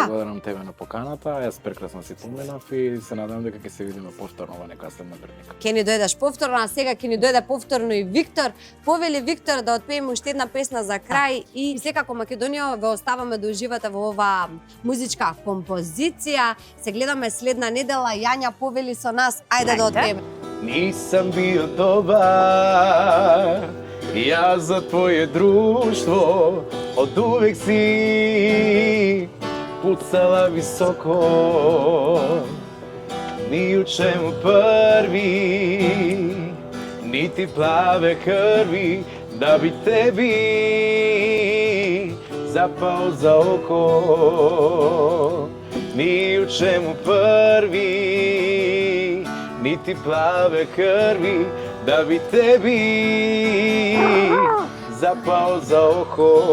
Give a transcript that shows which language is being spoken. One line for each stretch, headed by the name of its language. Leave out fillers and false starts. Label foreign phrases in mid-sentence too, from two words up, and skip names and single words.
Macedonian: Благодарам тебе на поканата, јас прекрасно си поминав и се надевам дека ќе се видиме повторно во некоја следна прилика. Ќе ни дојдеш повторно, а сега ќе ни дојде повторно и Виктор. Повели Виктор да отпееме уште една песна за крај и секако Македонија ве оставаме да уживате во оваа музичка композиција. Се гледаме следна недела. Јања повели со нас. Ајде да отпееме.
Serbian: Nisam bio dobar, ja za tvoje društvo od uvek si pucala visoko, ni u čemu prvi, niti plave krvi, da bi tebi zapao za oko, ni u čemu prvi, niti plave krvi, da bi tebi zapao za oko.